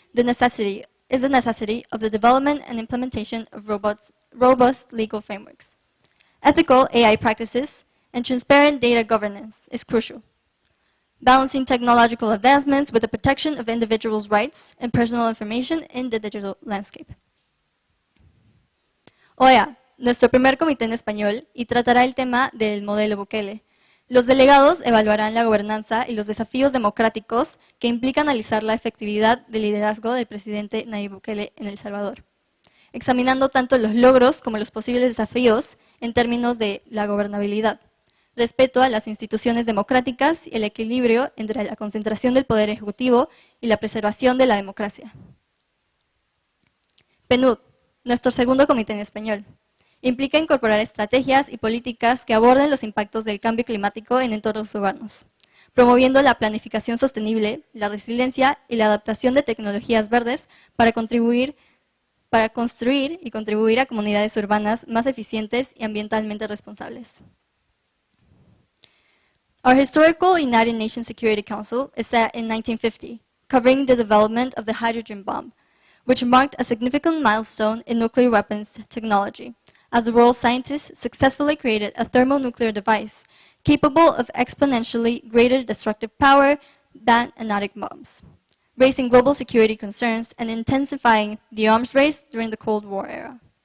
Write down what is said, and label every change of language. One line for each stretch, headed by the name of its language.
English: the necessity of the development and implementation of robust legal frameworks. Ethical AI practices and transparent data governance is crucial. Balancing technological advancements with the protection of individuals' rights and personal information in the digital landscape.
Spanish: OEA, nuestro primer comité en español, y tratará el tema del modelo Bukele. Los delegados evaluarán la gobernanza y los desafíos democráticos que implica analizar la efectividad del liderazgo del presidente Nayib Bukele en El Salvador, examinando tanto los logros como los posibles desafíos en términos de la gobernabilidad, respeto a las instituciones democráticas y el equilibrio entre la concentración del poder ejecutivo y la preservación de la democracia. PNUD, nuestro segundo comité en español, implica incorporar estrategias y políticas que aborden los impactos del cambio climático en entornos urbanos, promoviendo la planificación sostenible, la resiliencia y la adaptación de tecnologías verdes para construir y contribuir a comunidades urbanas más eficientes y ambientalmente responsables.
English: Our historical United Nations Security Council is set in 1950, covering the development of the hydrogen bomb, which marked a significant milestone in nuclear weapons technology, as the world's scientists successfully created a thermonuclear device capable of exponentially greater destructive power than atomic bombs, raising global security concerns and intensifying the arms race during the Cold War era.